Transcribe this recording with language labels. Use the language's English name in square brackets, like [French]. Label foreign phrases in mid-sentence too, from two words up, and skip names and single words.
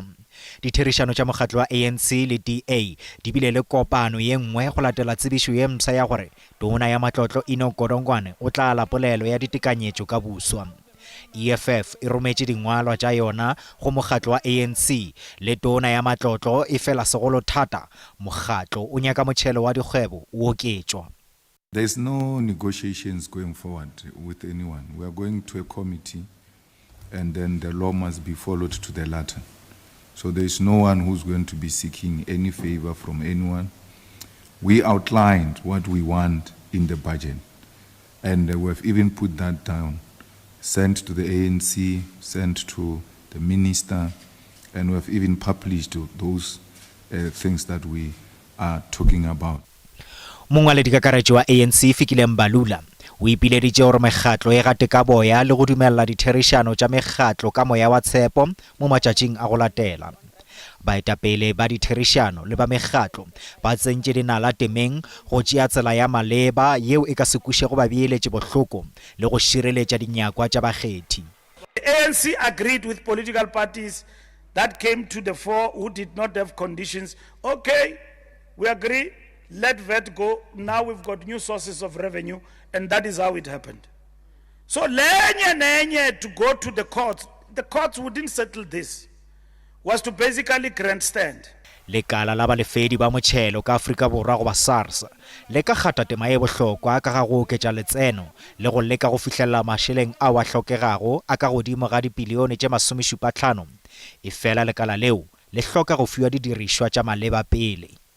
[Northern Sotho] Ditherišano tša mokgatlo wa ANC le DA di bile le kopano ye nngwe go latela tsebišo ye mpša ya gore tona ya matlotlo Enoch Godongwana o tla la polelo ya ditekanyetšo ka buswa. EFF e rometše dingwalwa tša yona go mokgatlo wa ANC le tona ya matlotlo e fela segolo thata mokgatlo o nyaka motšhelo wa dikgwebo o oketšwa. [English] There's no negotiations going forward with anyone. We are going to a committee and then the law must be followed to the letter. So there is no one who's going to be seeking any favor from anyone. We outlined what we want in the budget and we have even put that down. Sent to the ANC, sent to the minister, and we have even published those things that we are talking about. [Northern Sotho] Mongwaledi kakaretšo wa ANC Fikile Mbalula o ipileditše gore mekgatlo e gate ka boya le go dumella ditherišano tša mekgatlo ka moya wa tshepo mo matšatšing a go latela. Baetapele ba ditherišano le ba mekgatlo ba tsentše dinala temeng go tšea tsela ya maleba yeo e ka se kušego ba beeletše bohloko le go šireletša dinyakwa tša bakgethi. [English] The ANC agreed with political parties that came to the fore who did not have conditions. Okay, we agree, let VAT go. Now we've got new sources of revenue, and that is how it happened. So lenye to go to the courts wouldn't settle this. Was to basically grandstand. [Northern Sotho] Lekala la balefedi ba motšhelo ka Afrika Borwa go ba SARS le ka gata tema e bohlokwa ka ga go oketša letseno le go leka go fihlelela mašeleng a wa hlokegago a ka godimo ga dibilione tše 75 e fela lekala leo le hloka go fiwa didirišwa tša maleba pele.